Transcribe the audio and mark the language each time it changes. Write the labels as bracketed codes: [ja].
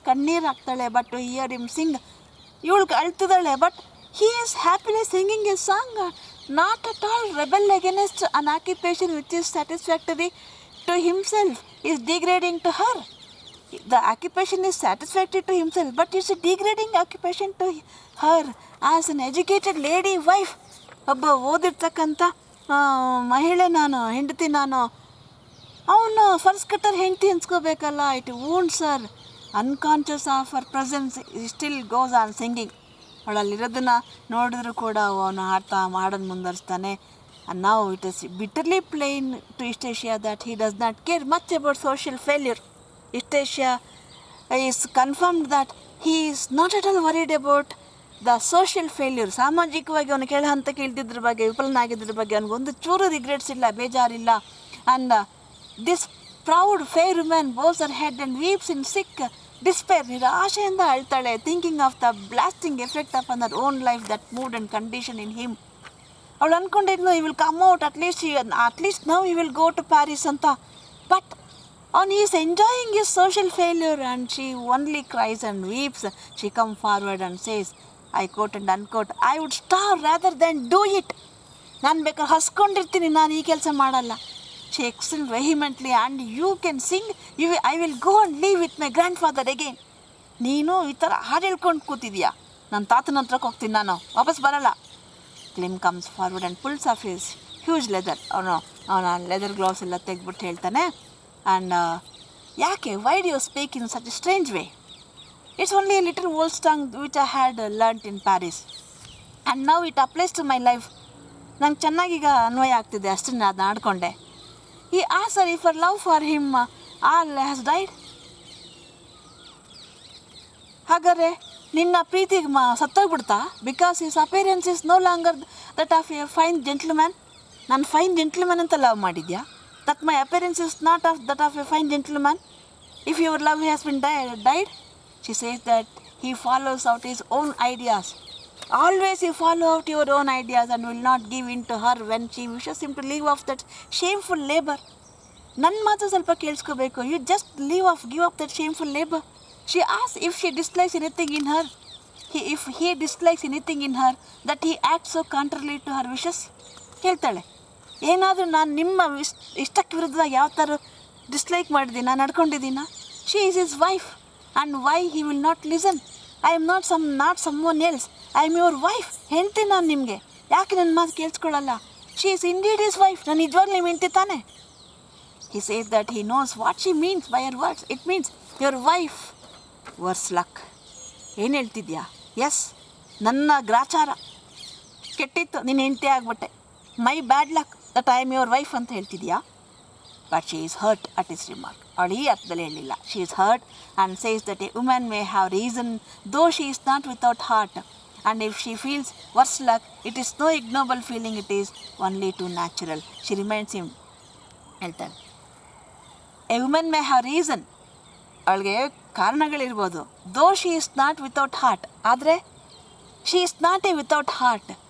[kn] ಕಣ್ಣೀರು ಹಾಕ್ತಾಳೆ, [en] but to hear him sing, [kn] ಇವಳು ಅಳ್ತಿದ್ದಾಳೆ, [en] but he is happily singing a song, not at all rebel against an occupation which is satisfactory to himself, is degrading to her. The occupation is satisfactory to himself, but it's a degrading occupation to her as an educated lady wife. [kn] ಒಬ್ಬ ಓದಿರ್ತಕ್ಕಂಥ ಮಹಿಳೆ ನಾನು, ಹೆಂಡತಿ ನಾನು, ಅವನು first cutter ಹೆಂಡತಿ ಅನ್ಸ್ಕೋಬೇಕಲ್ಲ. [en] It won't sir, unconscious of her presence still goes on singing. [kn] ಅವಳಲ್ಲಿರೋದನ್ನು ನೋಡಿದ್ರು ಕೂಡ ಅವನು ಹಾಡೋದು ಮುಂದುವರಿಸ್ತಾನೆ. [en] And now it is bitterly plain to Eustacia that he does not care much about social failure. Eustacia is confirmed that he is not at all worried about the social failure. [kn] ಸಾಮಾಜಿಕವಾಗಿ ಅವನು ಕೆಳ ಹಂತಕ್ಕೆ ಇಳಿದಿದ್ರ ಬಗ್ಗೆ, ವಿಫಲನಾಗಿದ್ರ ಬಗ್ಗೆ ಅವನಿಗೊಂದು ಚೂರು regrets ಇಲ್ಲ, ಬೇಜಾರಿಲ್ಲ. [en] And this proud fair women bows her head and weeps in sick despair. [kn] ನಿರಾಶೆಯಿಂದ ಅಳ್ತಾಳೆ, [en] Thinking of the blasting effect of on their own life that mood and condition in him. [kn] ಅವಳು ಅಂದ್ಕೊಂಡಿದ್ನು [en] He will come out, at least now he will go to Paris ಅಂತ. But ಅವನು is enjoying his social failure and she only cries and weeps. She come forward and says, I quote and unquote, I would starve rather than do it. [kn] ನಾನು ಬೇಕಾದ್ರೆ ಹಸ್ಕೊಂಡಿರ್ತೀನಿ, ನಾನು ಈ ಕೆಲಸ ಮಾಡಲ್ಲ. [en] She exclaimed vehemently, and you can sing, I will go and live with my grandfather again. [kn] ನೀನು ಈ ಥರ ಹಾಡು ಹೇಳ್ಕೊಂಡು ಕೂತಿದ್ಯಾ, ನನ್ನ ತಾತನ ಹತ್ರಕ್ಕೆ ಹೋಗ್ತೀನಿ, ನಾನು ವಾಪಸ್ ಬರಲ್ಲ. [en] Clem comes forward and pulls off his huge leather. [kn] ಅವನ ಲೆದರ್ ಗ್ಲೌಸ್ ಎಲ್ಲ ತೆಗೆದ್ಬಿಟ್ಟು ಹೇಳ್ತಾನೆ, ಆ್ಯಂಡ್ ಯಾಕೆ, [en] Why do you speak in such a strange way? It's only a little old song which I had learnt in Paris, and now it applies to my life. [kn] ನಂಗೆ ಚೆನ್ನಾಗೀಗ ಅನ್ವಯ ಆಗ್ತಿದೆ, ಅಷ್ಟನ್ನು ಅದನ್ನ ಆಡ್ಕೊಂಡೆ. [en] He asked her if her love for him all has died. [kn] ಹಾಗಾದರೆ ನಿನ್ನ ಪ್ರೀತಿಗೆ ಸತ್ತೋಗ್ಬಿಡ್ತಾ? [en] Because his appearance is no longer that of a fine gentleman. [kn] ನಾನು fine gentleman ಅಂತ ಲವ್ ಮಾಡಿದ್ಯಾ? [en] That my appearance is not of that of a fine gentleman. If your love has been died, she says that he follows out his own ideas. Always you follow out your own ideas and will not give in to her when she wishes him to leave off that shameful labor. [kn] ನನ್ನ ಮಾತು ಸ್ವಲ್ಪ ಕೇಳಿಸ್ಕೋಬೇಕು. [en] You just give up that shameful labor. She asks if she dislikes anything in her. If he dislikes anything in her that he acts so contrary to her wishes. [kn] ಹೇಳ್ತಾಳೆ, ಏನಾದರೂ ನಾನು ನಿಮ್ಮ ಇಷ್ಟಕ್ಕೆ ವಿರುದ್ಧವಾಗಿ ಯಾವ ಥರ dislike ಮಾಡಿದ್ದೀನ, ನಡ್ಕೊಂಡಿದ್ದೀನ? [en] She is his wife. And why he will not listen? I am not someone else. I am your wife. [kn] ಹೆಂಡ್ತಿ ನಾನು ನಿಮಗೆ, ಯಾಕೆ ನನ್ನ ಮಾತು ಕೇಳಿಸ್ಕೊಳ್ಳಲ್ಲ? [en] She is indeed his wife. [kn] ನಾನು ನಿಜವಾಗ್ಲೂ ನಿಮ್ಮ ಹೆಂಡ್ತಿ ತಾನೆ? [en] He says that he knows what she means by her words. It means your wife. Worse luck. [kn] ಏನು ಹೇಳ್ತಿದ್ಯಾ? ಎಸ್, ನನ್ನ ಗ್ರಾಚಾರ ಕೆಟ್ಟಿತ್ತು, ನಿನ್ನ ಹೆಂಡ್ತಿ ಆಗ್ಬಿಟ್ಟೆ. [en] my bad luck that I am your wife [kn] ಅಂತ ಹೇಳ್ತಿದ್ಯಾ? [en] But she is hurt at his remark. [kn] ಅವಳು ಈ ಅರ್ಥದಲ್ಲಿ ಹೇಳಿಲ್ಲ. [en] She is hurt and says that a woman may have reason though she is not without heart. And if she feels worse luck, it is no ignoble feeling, it is only too natural. She reminds him, ಹೇಳ್ತಾಳೆ, a woman may have reason, [kn] ಅವಳಿಗೆ ಕಾರಣಗಳಿರ್ಬೋದು. [en] though she is not without heart, ಆದರೆ she is not a without heart.